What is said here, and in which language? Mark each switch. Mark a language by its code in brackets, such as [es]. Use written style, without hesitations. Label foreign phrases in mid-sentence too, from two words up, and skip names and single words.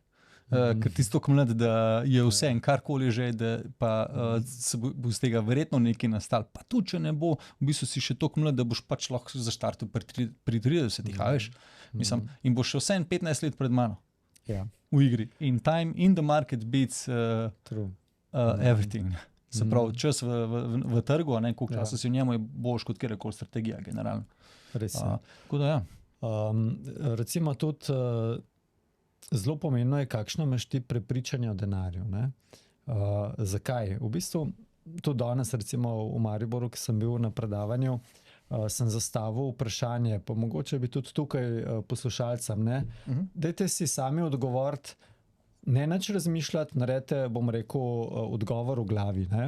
[sl] Ker ti tako mlad, da je vse in karkoli že, da pa se bo z tega verjetno nekaj nastal. Pa tudi, če ne bo, v bistvu si še tako mlad, da boš pač lahko zaštartil pri 30-ih, veš. Mislim, in boš še vse 15 let pred mano Ja, v igri. [en] In time in the market beats true. everything. [sl] Se pravi, čas v trgu, a ne, koliko časa si v njemu, je boljš kot kjerkoli strategija generalno. Res je. Tako da ja. Recimo tudi zelo pomembno je, kakšno imaš ti prepričanje o denarju. Zakaj? V bistvu tudi danes, recimo v Mariboru, ki sem bil na predavanju, sem zastavil vprašanje, pa mogoče bi tudi tukaj poslušalcem, dajte si sami odgovoriti, ne nič razmišljati, naredite, bom rekel, odgovor v glavi, ne?